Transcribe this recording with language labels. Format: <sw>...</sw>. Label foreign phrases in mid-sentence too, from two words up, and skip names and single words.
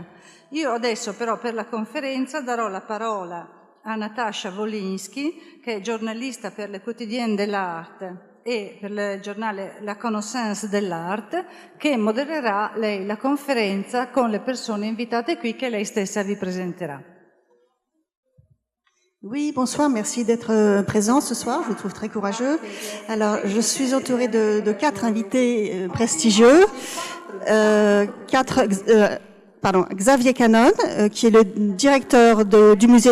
<it>Io adesso però per la conferenza darò la parola a Natasha Wolinski, che è giornalista per Le Quotidienne de l'Art e per il giornale La Connaissance de l'Art, che modererà lei la conferenza con le persone invitate qui che lei stessa vi presenterà.</it> <fr>Oui, bonsoir, merci d'être présent ce soir, je vous trouve très courageux. Alors, je suis entourée de 4 invités prestigieux, Xavier Canon, qui est le directeur du musée de</fr>